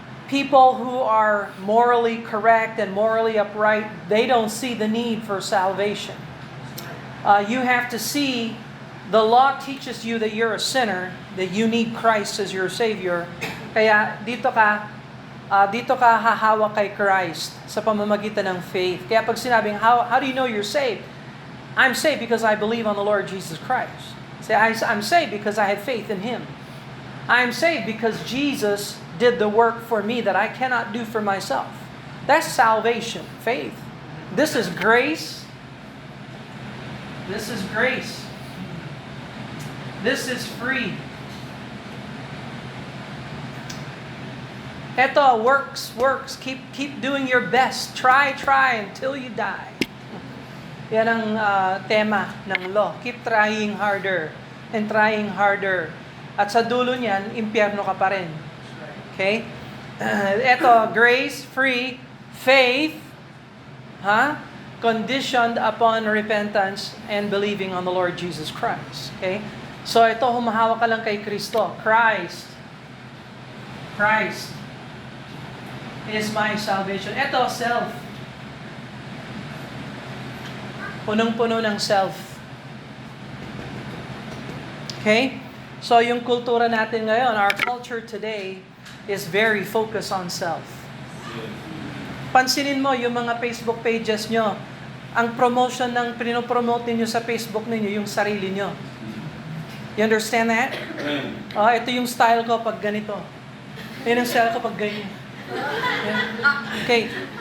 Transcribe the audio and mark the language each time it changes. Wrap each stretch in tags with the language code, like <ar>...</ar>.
<en>People who are morally correct and morally upright, they don't see the need for salvation. You have to see the law teaches you that you're a sinner, that you need Christ as your Savior.</en> <tl>Kaya dito ka hahawak kay Christ sa pamamagitan ng faith. Kaya pag sinabing,</tl> <en>how do you know you're saved? I'm saved because I believe on the Lord Jesus Christ. Say, I'm saved because I have faith in Him. I'm saved because Jesus did the work for me that I cannot do for myself. That's salvation, faith. This is grace. This is grace. This is free. Ito, works. Keep doing your best. Try until you die.</en> <tl>Yan ang tema ng law.</tl> <en>Keep trying harder and trying harder.</en> <tl>At sa dulo niyan, impyerno ka pa rin.</tl> <en>Okay? Ito, grace, free, faith, conditioned upon repentance and believing on the Lord Jesus Christ.</en> <tl>Okay? So ito, humahawak ka lang kay Kristo.</tl> <en>Christ is my salvation.</en> <tl>Ito, self. Punong-puno ng self.</tl> <en>Okay? So</en> <tl>yung kultura natin ngayon,</tl> <en>our culture today is very focused on self.</en> <tl>Pansinin mo yung mga Facebook pages nyo, ang promotion ng pinopromote ninyo sa Facebook ninyo, yung sarili nyo.</tl> <en>You understand that?</en> <tl>Ito yung style ko pag ganito. Yan ang style ko pag ganyan. Okay.</tl>